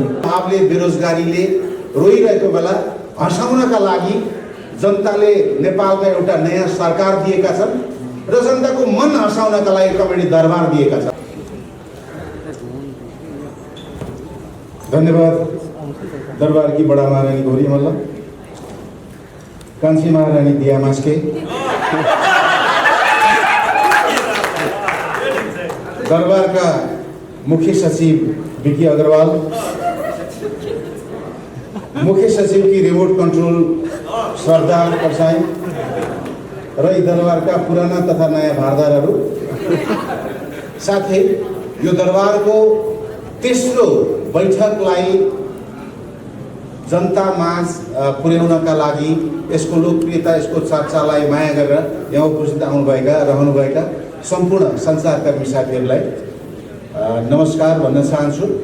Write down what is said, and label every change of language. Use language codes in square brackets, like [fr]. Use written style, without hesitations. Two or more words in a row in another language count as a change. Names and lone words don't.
[ne] उहाँले बेरोजगारीले रोइरहेको बेला हँसाउनका लागि जनताले नेपालमा एउटा नयाँ सरकार दिएका छन् र जनताको मन हँसाउनका लागि कमेडी दरबार दिएका छन्। धन्यवाद दरबार की बड़ा महारानी गौरी मल्ल, कांसी महारानी दिया मास्के, दरबार का मुख्य सचिव विकी अग्रवाल, मुख्य सचिव की [en] remote control [ne] श्रद्धा परसाई र दरबार का पुराना तथा नयाँ भारदारहरू, साथै यो दरबार को तेस्रो बैठकलाई जनता माझ पुर्याउनका लागि यसको लोकप्रियता यसको चर्चालाई माया गरेर यहाँ उपस्थित आउनुभएका रहनुभएका सम्पूर्ण संसारकर्मी साथीहरूलाई नमस्कार भन्न चाहन्छु।